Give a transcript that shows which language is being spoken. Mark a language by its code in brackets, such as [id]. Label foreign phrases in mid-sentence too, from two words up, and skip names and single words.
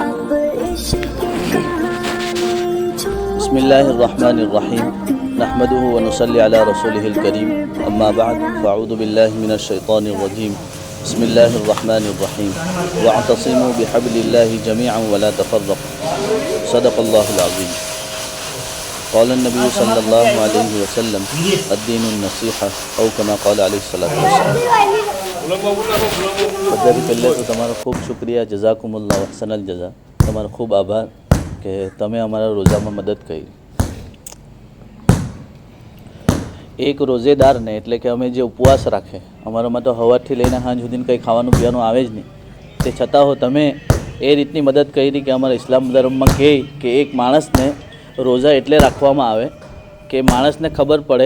[ar] بسم الله الرحمن الرحيم نحمده ونصلي على رسوله الكريم أما بعد فأعوذ بالله من الشيطان الرجيم بسم الله الرحمن الرحيم واعتصموا بحبل الله جميعا ولا تفرقوا صدق الله العظيم قال النبي صلى الله عليه وسلم الدين النصيحة أو كما قال عليه صلى الله عليه وسلم. [gu] બધાથી પહેલે તો તમારો ખૂબ શુક્રિયા, [ar] جزاكم الله أحسن الجزاء. [gu] તમારો ખૂબ આભાર કે તમે અમારા રોજામાં મદદ કરી. એક રોઝેદારને એટલે કે અમે જે ઉપવાસ રાખે, અમારામાં તો સવારથી લઈને સાંજ સુધી કંઈ ખાવાનું પીવાનું આવે જ નહીં, તે છતાં હો તમે એ રીતની મદદ કરી કે અમારા ઇસ્લામ ધર્મમાં કહે કે એક માણસને રોઝા એટલે રાખવામાં આવે કે માણસને ખબર પડે.